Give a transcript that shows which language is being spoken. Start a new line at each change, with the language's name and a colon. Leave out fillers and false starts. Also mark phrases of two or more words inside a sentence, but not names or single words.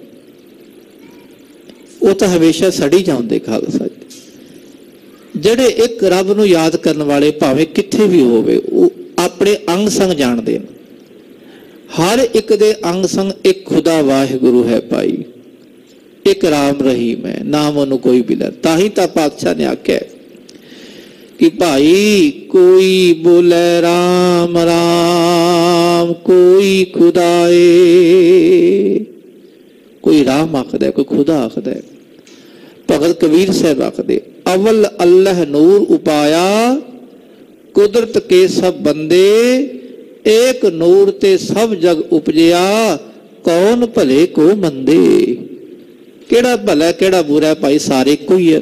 Punjabi: ਉਹ ਤਾਂ ਹਮੇਸ਼ਾ ਸੜੀ ਜਾਂਦੇ ਖਾਲਸਾ ਜੀ। ਜਿਹੜੇ ਇੱਕ ਰੱਬ ਨੂੰ ਯਾਦ ਕਰਨ ਵਾਲੇ ਭਾਵੇਂ ਕਿੱਥੇ ਵੀ ਹੋਵੇ, ਉਹ ਆਪਣੇ ਅੰਗ ਸੰਗ ਜਾਣਦੇ ਨੇ। ਹਰ ਇੱਕ ਦੇ ਅੰਗ ਸੰਗ ਇੱਕ ਖੁਦਾ ਵਾਹਿਗੁਰੂ ਹੈ ਭਾਈ, ਇੱਕ ਰਾਮ ਰਹੀਮ ਹੈ, ਨਾਮ ਉਹਨੂੰ ਕੋਈ ਵੀ ਲੈ। ਤਾਂ ਹੀ ਤਾਂ ਪਾਤਸ਼ਾਹ ਨੇ ਆਖਿਆ ਕਿ ਭਾਈ ਕੋਈ ਬੋਲੇ ਰਾਮ ਰਾਮ ਕੋਈ ਖੁਦਾਏ। ਕੋਈ ਰਾਮ ਆਖਦਾ, ਕੋਈ ਖੁਦਾ ਆਖਦਾ। ਭਗਤ ਕਬੀਰ ਸਾਹਬ ਆਖਦੇ ਅਵਲ ਅੱਲਾਹ ਨੂਰ ਉਪਾਇਆ ਕੁਦਰਤ ਕੇ ਸਬ ਬੰਦੇ ਏਕ ਨੂਰ ਤੇ ਸਬ ਜਗ ਉਪਜਿਆ ਕੌਨ ਭਲੇ ਕੋ ਮੰਦੇ। ਕੇੜਾ ਭਲਾ ਕੇੜਾ ਬੁਰਾ ਭਾਈ, ਸਾਰੇ ਕੋਈ ਹੈ।